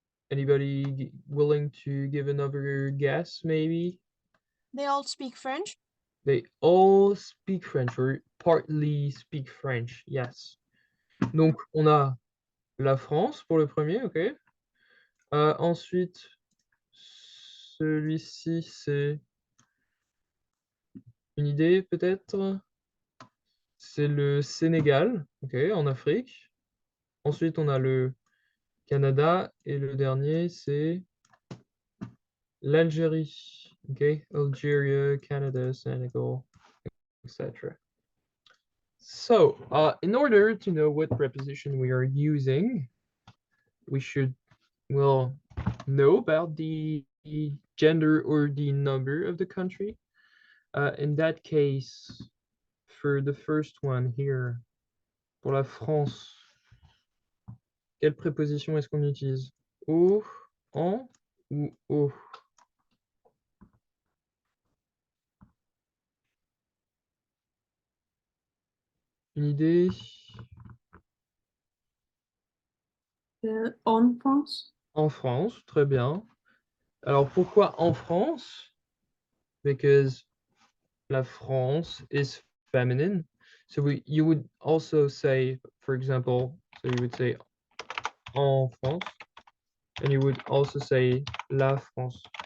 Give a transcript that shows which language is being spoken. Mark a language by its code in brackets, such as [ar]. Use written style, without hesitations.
[en] Anybody willing to give another guess, maybe? They all speak French? They all speak French, or partly speak French, yes. [fr] Donc, on a la France pour le premier, ok. Ensuite, celui-ci, c'est une idée peut-être? C'est le Sénégal, ok, en Afrique. Ensuite, on a le Canada, et le dernier, c'est l'Algérie, ok. [en] Algeria, Canada, Senegal, etc. So, in order to know what preposition we are using, we should, well, know about the gender or the number of the country. In that case, for the first one here, [fr] pour la France, quelle préposition est-ce qu'on utilise? Au, en ou au? Une idée? En France. En France, très bien. Alors pourquoi en France? [en] Because la France is feminine. So you would also say, for example, so you would say en France, and you would also say la France.